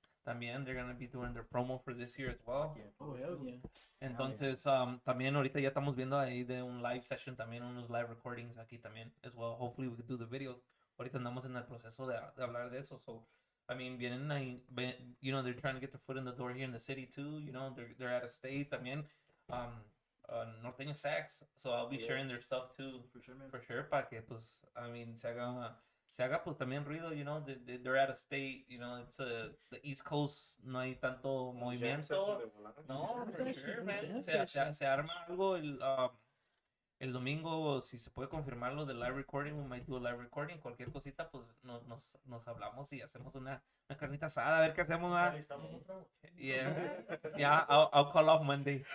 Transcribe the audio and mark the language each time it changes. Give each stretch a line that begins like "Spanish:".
Spanish: También
English: they're gonna be doing their promo for this year as well. Oh, hell yeah.
Spanish: Entonces, también ahorita ya estamos viendo ahí de un live session, también unos live recordings aquí también
English: as well. Hopefully we can do the videos.
Spanish: Ahorita andamos en el proceso de hablar de eso.
English: So, I mean,
Spanish: vienen ahí,
English: you know, they're trying to get their foot in the door here in the city too. You know, they're out of state
Spanish: también.
English: Norteño Sax. So I'll be sharing their stuff too. For sure, man. For sure,
Spanish: para que, pues,
English: I mean,
Spanish: se haga pues también ruido,
English: you know, they're out of state, you know, it's the East Coast,
Spanish: no hay tanto movimiento.
English: No, for sure, man.
Spanish: Se arma algo, El domingo, si se puede confirmar lo del live recording,
English: we might do a live recording.
Spanish: Cualquier cosita, pues nos hablamos y hacemos una carnita asada, a ver qué hacemos. Pues ¿Va? alistamos otra.
English: Yeah, I'll call off Monday.